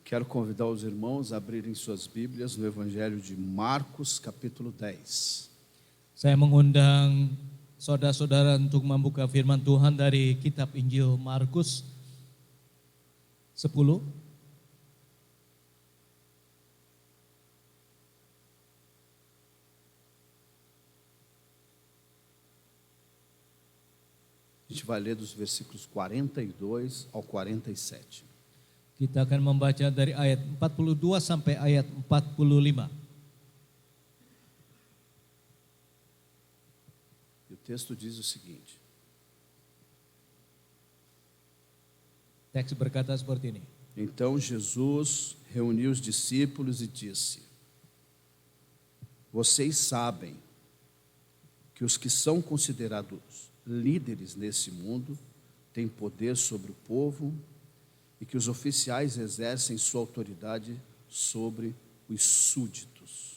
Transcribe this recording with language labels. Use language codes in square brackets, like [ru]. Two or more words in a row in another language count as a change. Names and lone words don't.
[pt] Quero convidar os irmãos a abrirem suas Bíblias no Evangelho de Marcos, capítulo 10. [id] Saya mengundang saudara-saudara untuk membuka firman Tuhan dari kitab Injil Markus 10. [pt] A gente vai ler dos versículos 42 ao 47. [id] Kita akan membaca dari ayat 42 sampai ayat 45. [pt] E o texto diz o seguinte: [id] Teks berkata seperti ini. [pt] Então Jesus reuniu os discípulos e disse: Vocês sabem que os que são considerados líderes nesse mundo têm poder sobre o povo e que os oficiais exercem sua autoridade sobre os súditos.